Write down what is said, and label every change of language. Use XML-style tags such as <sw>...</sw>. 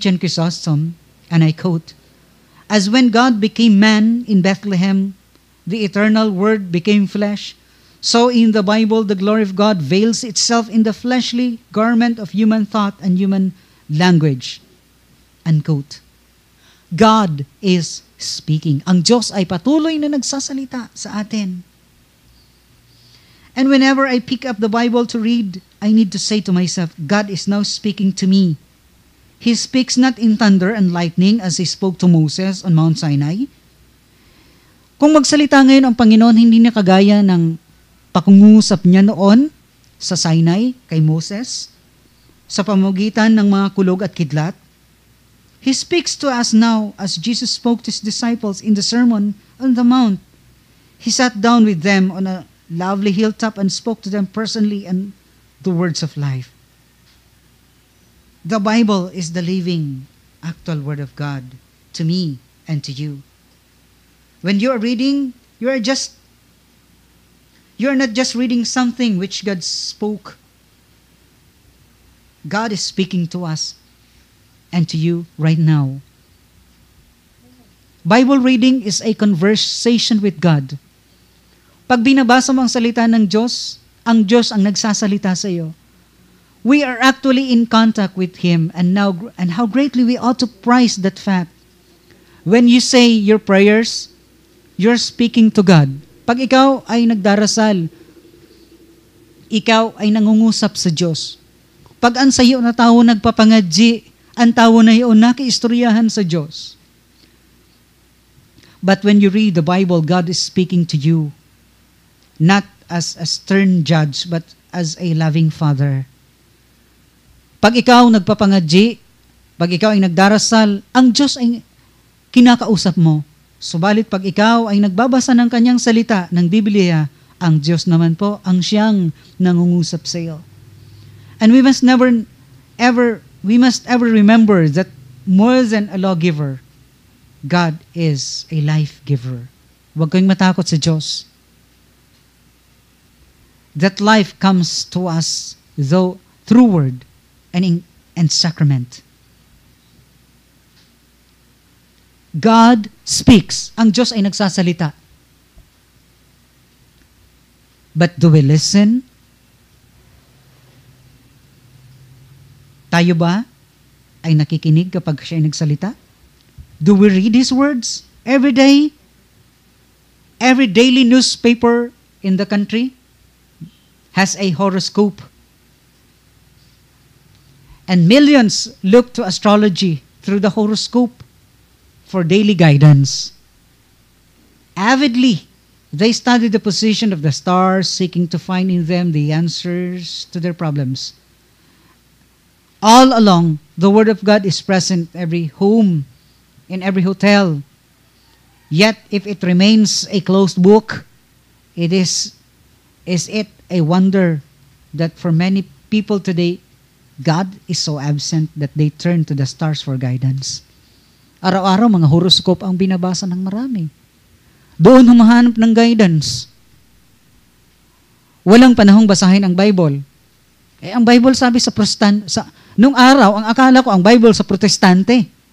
<en>John Chrysostom, and I quote, "As when God became man in Bethlehem, the eternal Word became flesh, so in the Bible the glory of God veils itself in the fleshly garment of human thought and human language." Unquote. God is speaking.</en> <tl>Ang Diyos ay patuloy na nagsasalita sa atin.</tl> <en>And whenever I pick up the Bible to read, I need to say to myself, God is now speaking to me. He speaks not in thunder and lightning as He spoke to Moses on Mount Sinai.</en> <tl>Kung magsalita ngayon ang Panginoon, hindi na kagaya ng pakungusap niya noon sa Sinai kay Moses, sa pamamagitan ng mga kulog at kidlat.</tl> <en>He speaks to us now as Jesus spoke to His disciples in the Sermon on the Mount. He sat down with them on a lovely hilltop and spoke to them personally and the words of life. The Bible is the living, actual Word of God to me and to you. When you are reading, you are not just reading something which God spoke. God is speaking to us and to you right now. Bible reading is a conversation with God.</en> <tl>Pag binabasa mo ang salita ng Diyos, ang Diyos ang nagsasalita sa iyo.</tl> <en>We are actually in contact with Him, and how greatly we ought to prize that fact. When you say your prayers, you're speaking to God.</en> <tl>Pag ikaw ay nagdarasal, ikaw ay nangungusap sa Diyos. Pag ang sayo na tao nagpapangadji, ang tao na iyon nakiistoryahan sa Diyos.</tl> <en>But when you read the Bible, God is speaking to you. Not as a stern judge, but as a loving Father.</en> <tl>Pag ikaw nagpapangadji, pag ikaw ay nagdarasal, ang Diyos ay kinakausap mo. Subalit pag ikaw ay nagbabasa ng Kanyang salita, ng Biblia, ang Diyos naman po ang siyang nangungusap sa iyo.</tl> <en>And we must ever remember that more than a lawgiver, God is a life giver.</en> <tl>Huwag kayong matakot sa Diyos.</tl> <en>That life comes to us through word and sacrament. God speaks.</en> <tl>Ang Diyos ay nagsasalita.</tl> <en>But do we listen?</en> <tl>Tayo ba ay nakikinig kapag siya ay nagsalita?</tl> <en>Do we read His words every day? Every daily newspaper in the country has a horoscope. And millions look to astrology through the horoscope for daily guidance. Avidly, they study the position of the stars, seeking to find in them the answers to their problems. All along, the Word of God is present in every home, in every hotel. Yet, if it remains a closed book, is it a wonder that for many people today, God is so absent that they turn to the stars for guidance.</en> <tl>Araw-araw, mga horoscope ang binabasa ng marami. Doon humahanap ng guidance. Walang panahong basahin ang Bible. Ang Bible sabi nung araw, ang akala ko ang Bible sa Protestante.</tl>